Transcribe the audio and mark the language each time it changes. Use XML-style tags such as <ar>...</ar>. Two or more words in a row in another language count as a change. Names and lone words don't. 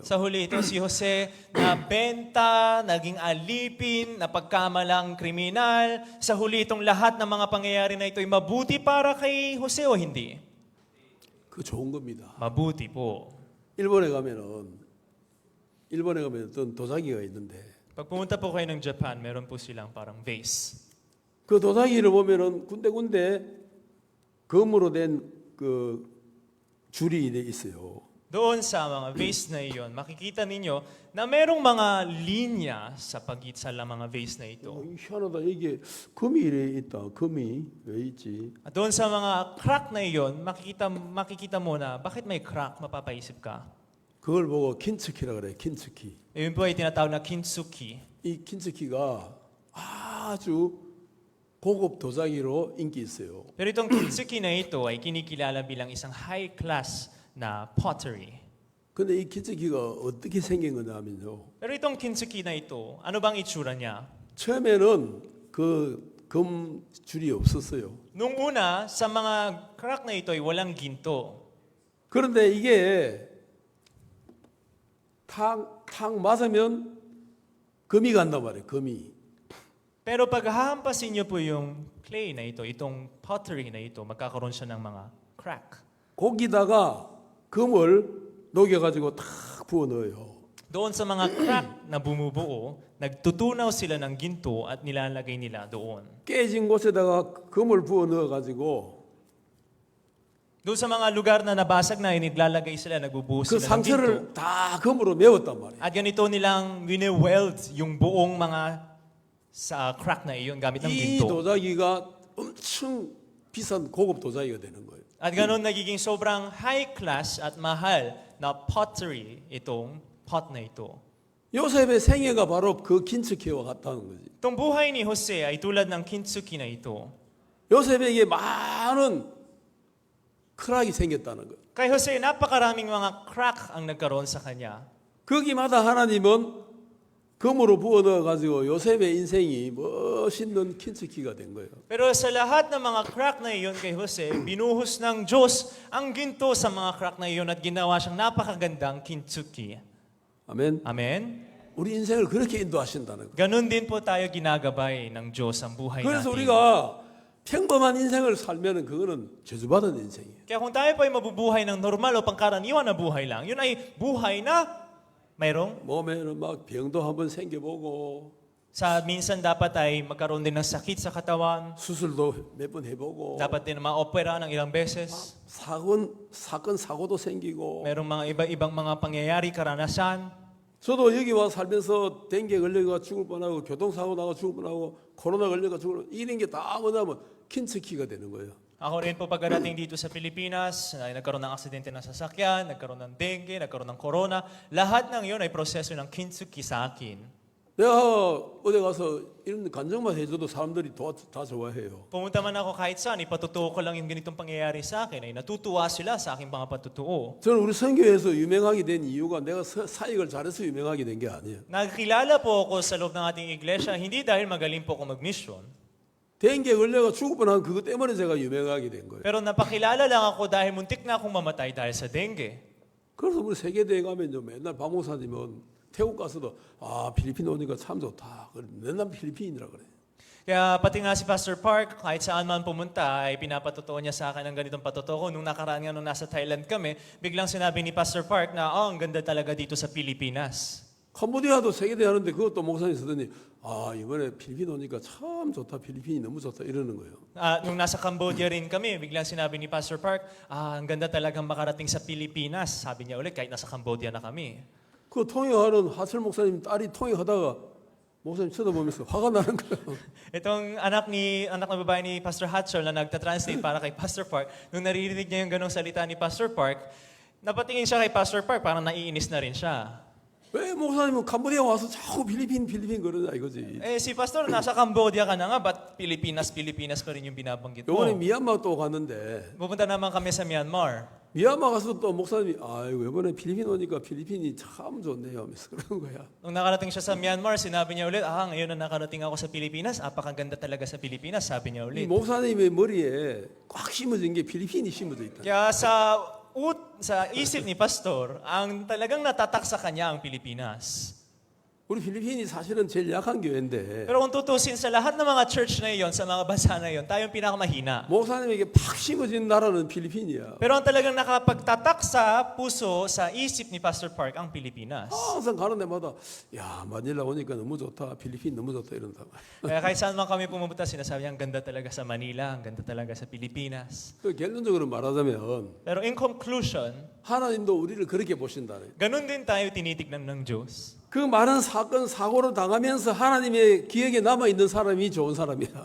<tl>Sa huli ito si Jose na benta, naging alipin, napagkamalang kriminal. Sa huli itong lahat ng mga pangyayari na ito ay mabuti para kay Jose o hindi?</tl> <ko>그 좋은 겁니다.</ko> <tl>Mabuti po.</tl> <ko>일본에 가면 어떤 도자기가 있는데</ko> <tl>Pag pumunta po kayo ng Japan, meron po silang parang vase.</tl> <ko>그 도자기를 보면은 군데군데 금으로 된 그 줄이 있어요.</ko> <tl>Doon sa mga vase na iyon, makikita ninyo na merong mga linya sa sa mga vase na ito.</tl> <ko>희한하다. 이게 금이 이래 있다. 금이 왜 있지?</ko> <tl>At doon sa mga crack na iyon, makikita mo na bakit may crack, mapapaisip ka.</tl> <ko>그걸 보고 킨츠키라 그래. 킨츠키.</ko> <tl>Yun po ay tinatawag na kintsugi.</tl> <ko>이 킨츠키가 아주 고급 도자기로 인기 있어요.</ko> <tl>Pero itong kintsugi na ito ay kinikilala bilang isang</tl> <en>high class</en> <tl>na pottery.</tl> <ko>근데 이 킨츠키가 어떻게 생긴 거냐면요.</ko> <tl>Pero itong kintsugi na ito, ano bang itsura niya?</tl> <ko>처음에는 그 금 줄이 없었어요.</ko> <tl>Nung una, sa mga crack na ito ay walang ginto.</tl> <ko>그런데 이게 탁 맞으면 금이 간단 말이에요. 금이.</ko> <tl>Pero pag hahampasin niyo po yung clay na ito, itong pottery na ito, magkakaroon siya ng mga crack.</tl> <ko>거기다가 금을 녹여가지고 탁 부어 넣어요.</ko> <tl>Doon sa mga crack na bumubuo, nagtutunaw sila ng ginto at nilalagay nila doon.</tl> <ko>깨진 곳에다가 금을 부어 넣어가지고</ko> <tl>Doon sa mga lugar na nabasag na, naglalagay sila, nagbubuhos</tl> <ko>그</ko> <tl>sila ng ginto.</tl> <ko>상처를 다 금으로 메웠단 말이에요.</ko> <tl>At ganito nilang wine-weld yung buong mga sa crack na iyon gamit ng</tl> <ko>이</ko> <tl>ginto.</tl> <ko>도자기가 엄청 비싼 고급 도자기가 되는 거예요.</ko> <tl>At ganun nagiging sobrang</tl> <en>high class</en> <tl>at mahal na pottery itong pot na ito.</tl> <ko>요셉의 생애가 바로 그 킨츠키와 같다는 거지.</ko> <tl>Itong buhay ni Jose ay tulad ng kintsugi na ito.</tl> <ko>요셉에게 많은 크락이 생겼다는 거예요.</ko> <tl>Kay Jose, napakaraming mga crack ang nagkaroon sa kanya.</tl> <ko>거기마다 하나님은 금으로 부어 넣어가지고 요셉의 인생이 멋있는 킨츠키가 된 거예요.</ko> <tl>Pero sa lahat ng mga crack na iyon kay Jose, binuhos ng Diyos ang ginto sa mga crack na iyon at ginawa siyang napakagandang kintsugi.</tl> <ko>아멘.</ko> <tl>Amen?</tl> <ko>우리 인생을 그렇게 인도하신다는 거예요.</ko> <tl>Ganun din po tayo ginagabay ng Diyos ang buhay</tl> <ko>그래서</ko> <tl>natin.</tl> <ko>우리가 평범한 인생을 살면은 그거는 저주받은 인생이에요.</ko> <tl>Kaya kung tayo po ay mabubuhay ng normal o pangkaraniwan na buhay lang, yun ay buhay na mayroong</tl> <ko>몸에는 막 병도 한번 생겨보고</ko> <tl>sa minsan dapat ay magkaroon din ng sakit sa katawan,</tl> <ko>수술도 몇 번 해보고</ko> <tl>dapat din maopera ng ilang beses,</tl> <ko>사건 사고도 생기고.</ko> <tl>mayroong mga iba-ibang mga pangyayari, karanasan.</tl> <ko>저도 여기 와 살면서 댕기에 걸려가 죽을 뻔하고 교통사고 나고 죽을 뻔하고 코로나 걸려가 죽을 뻔하고 이런 게 다 뭐냐면 킨츠키가 되는 거예요.</ko> <tl>Ako rin po pagdating dito sa Pilipinas, ay nagkaroon ng aksidente ng sasakyan, nagkaroon ng dengue, nagkaroon ng corona. Lahat ng yun ay proseso ng kintsugi sa akin.</tl> <ko>내가 어디 가서 이런 간증만 해줘도 사람들이 다 좋아해요.</ko> <tl>Pumunta man ako kahit saan, ipatutuo ko lang yung ganitong pangyayari sa akin, ay natutuwa sila sa aking mga patutuo.</tl> <ko>저는 우리 선교에서 유명하게 된 이유가 내가 사역을 잘해서 유명하게 된 게 아니에요.</ko> <tl>Nagkilala po ako sa loob ng ating iglesia, hindi dahil magaling po ako mag-mission.</tl> <ko>댕기에 걸려가 죽을 뻔한 그것 때문에 제가 유명하게 된 거예요.</ko> <tl>Pero napakilala lang ako dahil muntik na akong mamatay dahil sa dengue.</tl> <ko>그래서 우리 세계대회 가면 맨날 박 목사님은 태국 가서도 필리핀 오니까 참 좋다. 맨날 필리핀이라 그래.</ko> <tl>Kaya pati nga si Pastor Park, kahit saan man pumunta, ay pinapatotoo niya sa akin ang ganitong patotoo. Nung nakaraan nga nung nasa Thailand kami, biglang sinabi ni Pastor Park na, ang ganda talaga dito sa Pilipinas.</tl> <ko>캄보디아도 세계대회 하는데 그것도 목사님 쓰더니 이번에 필리핀 오니까 참 좋다. 필리핀이 너무 좋다. 이러는 거예요.</ko> <tl>Nung nasa Cambodia rin kami, biglang sinabi ni Pastor Park, ang ganda talagang makarating sa Pilipinas. Sabi niya ulit, kahit nasa Cambodia na kami.</tl> <ko>그 통역하는 하철 목사님 딸이 통역하다가 목사님 쳐다보면서 화가 나는 거예요.</ko> <tl>Itong anak na babae ni Pastor Hatchell na nagta-translate para kay Pastor Park, nung naririnig niya yung ganong salita ni Pastor Park, napatingin siya kay Pastor Park, parang naiinis na rin siya.</tl> <ko>왜 목사님은 캄보디아 와서 자꾸 필리핀 그러냐 이거지.</ko> <tl>Si Pastor, nasa Cambodia ka na nga, ba't Pilipinas pa rin yung binabanggit mo?</tl> <ko>요번에 미얀마 또 갔는데</ko> <tl>Pupunta naman kami sa Myanmar.</tl> <ko>미얀마 가서 또 목사님이 이번에 필리핀 오니까 필리핀이 참 좋네요 하면서 그러는 거야.</ko> <tl>Nung nakarating siya sa Myanmar, sinabi niya ulit, ngayon na nakarating ako sa Pilipinas, apakaganda talaga sa Pilipinas, sabi niya</tl> <ko>이</ko> <tl>ulit.</tl> <ko>목사님의 머리에 꽉 심어진 게 필리핀이 심어져 있다.</ko> <tl>Kaya sa isip ni Pastor, ang talagang natatak sa kanya ang Pilipinas.</tl> <ko>우리 필리핀이 사실은 제일 약한 교회인데</ko> <tl>Pero kung tutusin sa lahat ng mga church na iyon, sa mga bansa na iyon, tayo yung pinakamahina.</tl> <ko>목사님에게 팍 심어진 나라는 필리핀이야.</ko> <tl>Pero ang talagang nakapagtatak sa puso, sa isip ni Pastor Park, ang Pilipinas.</tl> <ko>항상 가는 데마다 야 마닐라 오니까 너무 좋다. 필리핀 너무 좋다 이런다.</ko> <tl>Kaya kahit saan man kami pumunta, sinasabi niya, ang ganda talaga sa Manila, ang ganda talaga sa Pilipinas.</tl> <ko>그 결론적으로 말하자면</ko> <en>Pero in conclusion,</en> <ko>하나님도 우리를 그렇게 보신다네.</ko> <tl>ganun din tayo tinitignan ng Diyos.</tl> <ko>그 많은 사건 사고를 당하면서 하나님의 기억에 남아 있는 사람이 좋은 사람이야.</ko>